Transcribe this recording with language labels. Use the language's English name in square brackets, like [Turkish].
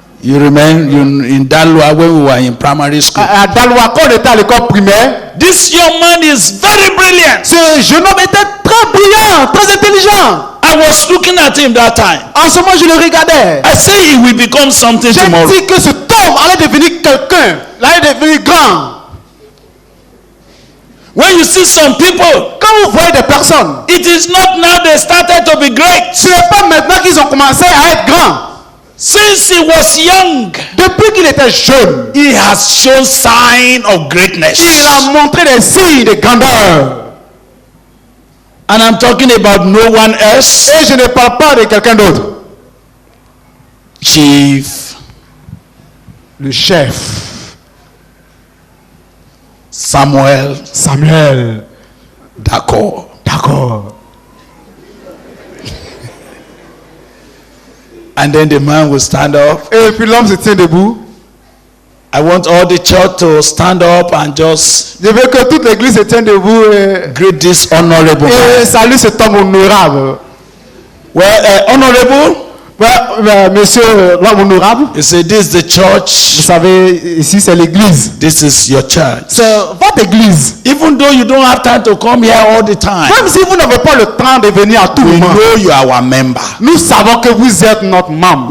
[English] you remember in Dalwa when we were in primary school. [French] à Daloa, quand on était à l'école primaire, [English] This young man is very brilliant. [French] ce jeune homme était très brillant, très intelligent. [English] I was looking at him that time. [French] En ce moment, je le regardais. [English] I say he will become something [French] J'ai [English] tomorrow. [French] dit que cet homme allait devenir quelqu'un, il allait devenir grand. [English] When you see some people, [French] Quand vous voyez des personnes, [English] it is not now they started to be great. [French] ce n'est pas maintenant qu'ils ont commencé à être grands. [English] Since he was young, [French] Depuis qu'il était jeune, [English] he has shown sign of greatness. [French] il a montré des signes de grandeur. [English] And I'm talking about no one else. [French] Et je ne parle pas de quelqu'un d'autre. [English] Chief [French] Le chef, [English] Samuel [French] Samuel. [English] Dako. [French] D'accord. [English] And then the man will stand up. [French] Et puis l'homme se tient debout. [English] I want all the church to stand up and just [French] Je veux que toute l'église se tienne debout [English] greet this honorable [French] et [English] man. [French] salue cet homme honorable. [English] Well, honorable, [French] Monsieur l'homme honorable, [English] you say this is the [French] vous [English] church. [French] savez, ici c'est l'église. [English] This is your church. [French] C'est votre église. [English] Even though you don't have time to come here all the time, [French] Même si vous n'avez pas le temps de venir à tout [English] we [French] moment, [English] know you are our member. [French] nous savons que vous êtes notre membre.